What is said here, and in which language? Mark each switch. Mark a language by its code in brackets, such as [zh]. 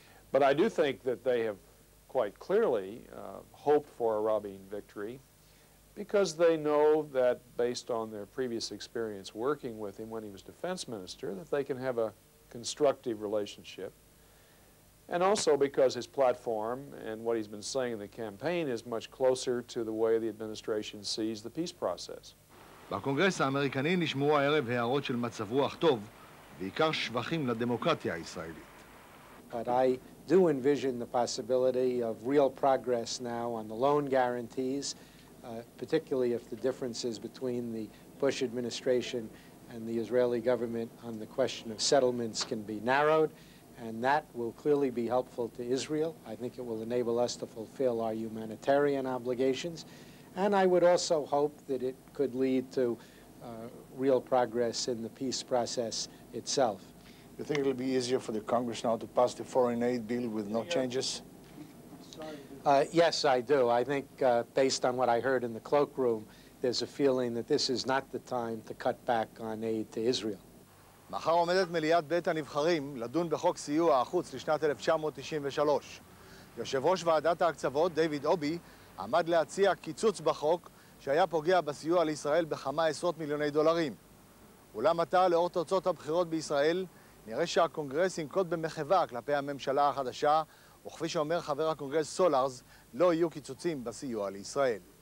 [en] But I do think that they have quite clearly hoped for a Rabin victory, because they know that, based on their previous experience working with him when he was defense minister, that they can have a constructive relationship. And also because his platform and what he's been saying in the campaign is much closer to the way the administration sees the peace process. [he] בקונגרס האמריקני נשמעו הערב הערות של מצב רוח טוב, בעיקר שבחים לדמוקרטיה הישראלית. [en] But I do envision the possibility of real progress now on the loan guarantees, particularly if the differences between the Bush administration and the Israeli government on the question of settlements can be narrowed, and that will clearly be helpful to Israel. I think it will enable us to fulfill our humanitarian obligations, and I would also hope that it could lead to real progress in the peace process itself. You think it'll be easier for the Congress now to pass the foreign aid bill with no changes? Yes, I do. I think, based on what I heard in the cloakroom, there's a feeling that this is not the time to cut back on aid to Israel. [he] מחר עומדת מליאת בית הנבחרים לדון בחוק סיוע החוץ לשנת 1993. יושב ראש ועדת ההקצבות, דיוויד אובי, עמד להציע קיצוץ בחוק שהיה פוגע בסיוע לישראל בכמה עשרות מיליוני דולרים. אולם עתה, לאור תוצאות הבחירות בישראל, נראה שהקונגרס ינקוט במחווה כלפי הממשלה החדשה, וכפי שאומר חבר הקונגרס סולארס, לא יהיו קיצוצים בסיוע לישראל.